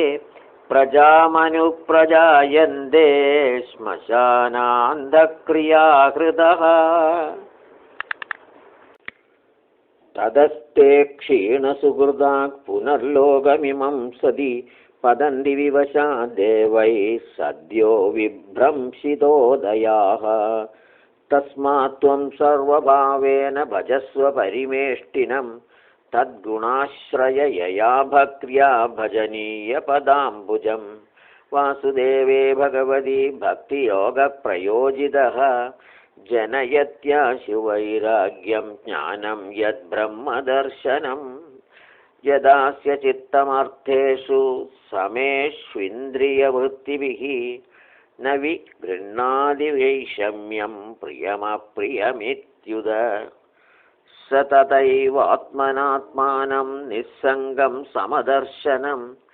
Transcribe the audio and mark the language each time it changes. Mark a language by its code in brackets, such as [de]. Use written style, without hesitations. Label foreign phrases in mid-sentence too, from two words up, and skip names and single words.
[sa] പ്രജാമനുപ്രജായന്തേ ശ്മശാനാന്തക്രിയാഹൃതഃ തതസ്തേ ക്ഷീണസുഹൃദാഃ പുനർലോകമിമം സതി പതന്തി വിവശാ ദേവൈഃ സദ്യോ വിഭ്രംശിതോദയാഃ തസ്മാത് ത്വം സർവഭാവേന ഭജസ്വ പരിമേഷ്ടിനം തദ്ഗുണാശ്രയയയാ ഭക്ര്യാ ഭജനീയ പദാംബുജം വാസുദേവേ ഭഗവതി ഭക്തിയോഗ പ്രയോജിതഃ जनयत्याशु वैराग्यं ज्ञानं यद्ब्रह्मदर्शनं यदास्य चित्तमर्थेषु समेष्विन्द्रियवृत्तिभिः न विगृह्णाति वैषम्यं प्रियमप्रियमित्युद स तथैवात्मनात्मानं निस्सङ्गं समदर्शनं